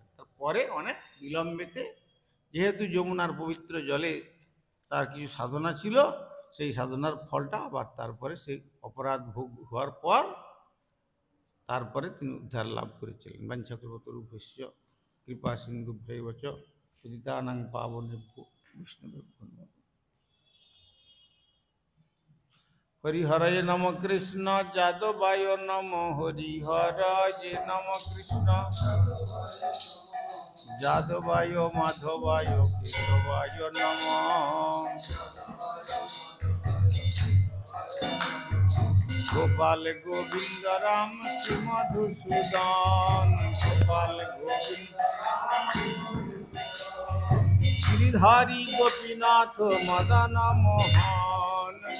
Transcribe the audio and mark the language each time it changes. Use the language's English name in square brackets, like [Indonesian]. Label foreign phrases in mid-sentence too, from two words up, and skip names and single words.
[Bangla] তারপরে অনেক বিলম্বেতে, যেহেতু যমুনার পবিত্র জলে তার কিছু সাধনা ছিল, সেই সাধনার ফলটা আবার তারপরে সেই অপরাধ ভোগ হওয়ার পর তারপরে তিনি উদ্ধার লাভ করেছিলেন। [Sanskrit] বাঞ্ছাকল্পতরুভ্যশ্চ কৃপা সিন্ধুভ্যৈবচ পতিতানাং পাবনেভ্যো বৈষ্ণবেভ্যো নমঃ। হরিহরয়ে নম কৃষ্ণ যাদবায় নম, হরিহরয়ে নম কৃষ্ণ যাদবায় মাধবায় কেশবায় নম। গোপাল গোবিন্দ রাম শ্রী মধুসূদন, গোপাল গোবিন্দ গিরিধারী গোপীনাথ মদন মোহন।